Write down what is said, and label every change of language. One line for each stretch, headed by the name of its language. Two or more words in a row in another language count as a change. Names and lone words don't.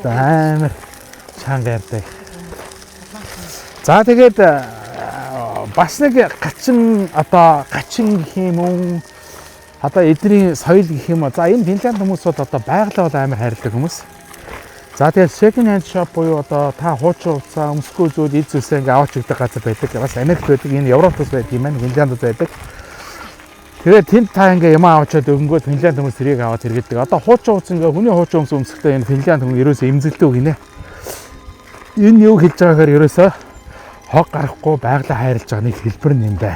Mongolian: амар чанга ярддаг. За тэгээд бас нэг гачин гэх юм уу одоо эдний соёл гэх юм уу. За энэ Финланд хүмүүс бол одоо байгалаа бол амар хайрладаг хүмүүс. За тэгээд
English: second hand shop
Mongolian: буюу одоо та хуучин хувцас өмсгөө зүйл эд зүйлсээ ингээ аваач өгдөг газар байдаг. Бас Америкт байдаг, энэ Европт бас байдаг юм байна, Финландд байдаг. Тэгээд тэнд та ингээ юм аваачаад өнгөд Финланд хүмүүс тэрийг аваад хэрэглэдэг. Одоо хуучин хувцас ингээ хүний хуучин өмс өмсөхдөө энэ Финланд хүн ерөөсөө эмзэлдэг гинэ. Энэ юу хэлж байгаагаар ерөөсөө хог гарахгүй байгалаа хайрлаж байгаа нэг хэлбэр юм байна.